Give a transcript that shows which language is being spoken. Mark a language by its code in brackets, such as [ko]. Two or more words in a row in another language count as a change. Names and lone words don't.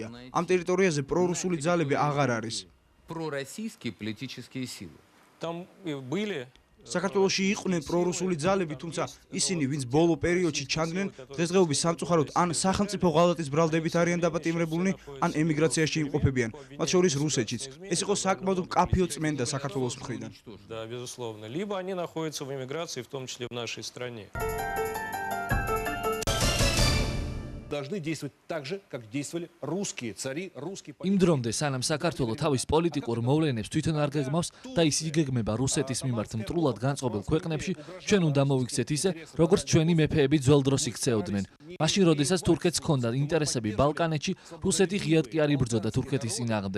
[ka] ამ ტერიტორიაზე პრორუსული ძალები აღარ არის. საქართველოში იყვნენ პრორუსული ძალები, თუმცა ისინი, ვინც ბოლო პერიოდში ჩანდნენ, დღესდღეობის სამწუხაროდ ან სახელმწიფო ღალატის ბრალდებით არიან დაპატიმრებულნი, ან ემიგრაციაში იმყოფებიან, მათ შორის რუსეთშიც. ეს იყო საკმაოდ მკაფიო წმენდა საქართველოს მხრიდან. [ru] Да, безусловно. Либо они находятся в эмиграции, в том числе в нашей стране. Должны действовать так же, как действовали русские цари, русские [ka] იმ დრომდე სანამ საქართველო თავის პოლიტიკურ მოვლენებს თვითონ არ გეგმავს და ის იგეგმება რუსეთის მიმართ მტრულად განწყობილ ქვეყნებში, ჩვენ უნდა მოვიქცეთ ისე, როგორც ჩვენი მეფეები ძველ დროს იქცეოდნენ. მაშინ, როდესაც თურქეთს ჰქონდა ინტერესები ბალკანეთში, რუსეთი ღიად კი არ იბრძოდა თურქეთის წინააღმდეგ.